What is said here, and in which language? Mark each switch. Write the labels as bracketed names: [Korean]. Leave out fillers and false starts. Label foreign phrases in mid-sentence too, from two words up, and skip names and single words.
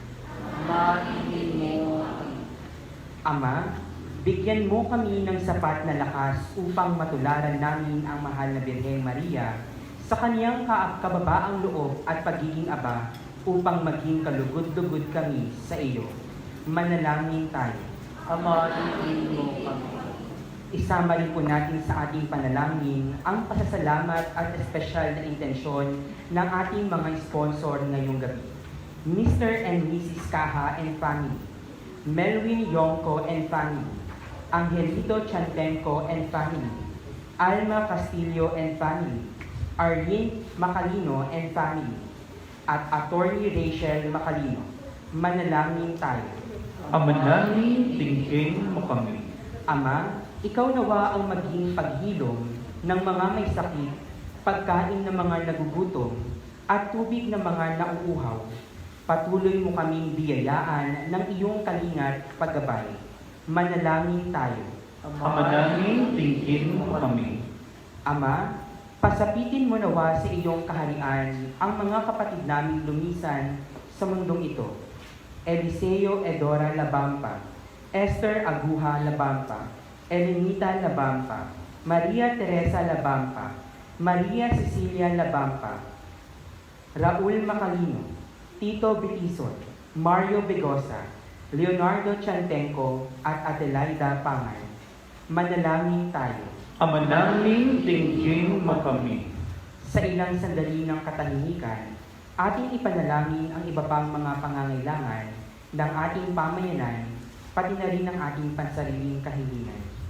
[Filipino] Ama, bigyan mo kami ng sapat na lakas upang matularan namin ang mahal na Birheng Maria sa kaniyang kababaang loob at pagiging aba upang maging kalugod-lugod kami sa iyo. Manalangin tayo. Ama, dinggin mo kami. Isama rin po natin sa ating panalangin ang pasasalamat at espesyal na intensyon ng ating mga sponsor ngayong gabi. [English] Mr. and Mrs. Caja and family, Melwin Yongko and family, Angelito Chantenco and family, Alma Castillo and family, Arlene Macalino and family, [Filipino] at Attorney Rachel Macalino. Manalangin tayo. Ama namin, dinggin mo kami. Ama, ikaw nawa ang maging paghilom ng mga may sakit, pagkain ng mga nagugutom, at tubig ng mga nauuhaw. Patuloy mo kaming biyayaan ng iyong kalingat paggabay. Manalangin tayo. Ama namin, dinggin mo kami. Ama, pasapitin mo nawa sa iyong kaharian ang mga kapatid naming lumisan sa mundong ito. Eliseo Edora Labampa, Esther Aguja Labampa, Elenita Labampa, Maria Teresa Labampa, Maria Cecilia Labampa, Raul Macalino, Tito Bitison, Mario Begosa, Leonardo Chantenco, at Adelaida Pangan. Manalangin tayo. Ama namin, dinggin mo kami. Sa ilang sandali ng katahimikan, ating ipanalangin ang iba pang mga pangangailangan ng ating pamayanan, pati na rin ang ating pansariling kahilingan.